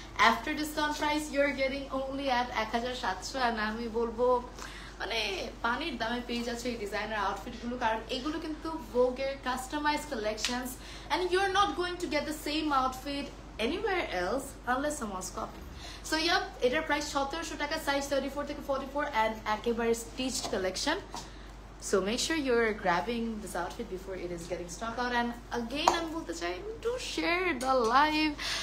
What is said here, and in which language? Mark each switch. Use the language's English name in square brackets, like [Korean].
[English] After discount price you're getting only at 1700, and [Bangla] আমি বলবো মানে পানির দামে পেয়ে যাচ্ছে এই ডিজাইনার আউটফিট গুলো, কারণ এগুলো কিন্তু ভোগের customise collections, [English] and you're not going to get the same outfit anywhere else unless someone's copy. So yep, [Bangla] এটার প্রাইস 1700 টাকা, সাইজ 34 থেকে 44 and একেবারে stitched collection. [English] So make sure you're grabbing this outfit before it is getting stock out. And again [Bangla] আমি বলতে চাই [English] to share the live.